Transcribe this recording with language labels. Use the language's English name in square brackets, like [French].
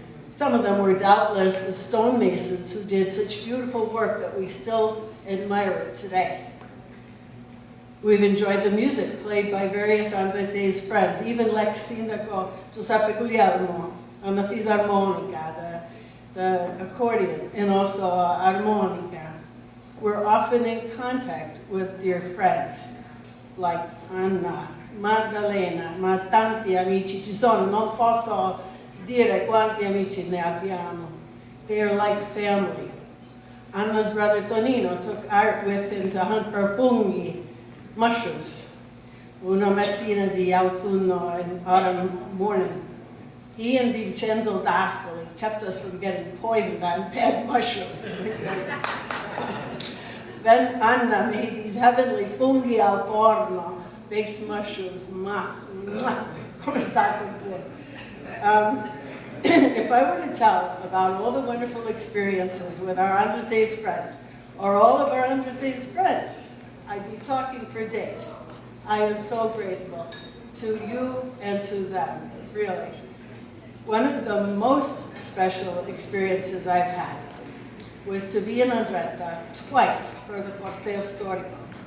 [English] Some of them were doubtless the stonemasons who did such beautiful work that we still admire it today. We've enjoyed the music played by various Andrettese friends, even [Italian] l'ex sindaco [English] Giuseppe Guglielmo on the fisarmonica, the accordion, and also armonica. We're often in contact with dear friends like Anna, Maddalena, [Italian] ma tanti amici ci sono, non posso dire quanti amici ne abbiamo. [English] They are like family. Anna's brother Tonino took Art with him to hunt for funghi, mushrooms, [Italian] una mattina di autunno [English] and autumn morning. He and Vincenzo D'Ascoli kept us from getting poisoned on bad mushrooms. Then Anna made these heavenly [Italian] funghi al forno, [English] baked mushrooms, [Italian] come è stato buono. [English] If I were to tell about all the wonderful experiences with our Andrettese friends, or all of our Andrettese friends, I'd be talking for days. I am so grateful to you and to them, really. One of the most special experiences I've had was to be in Andretta twice for the Corteo Storico.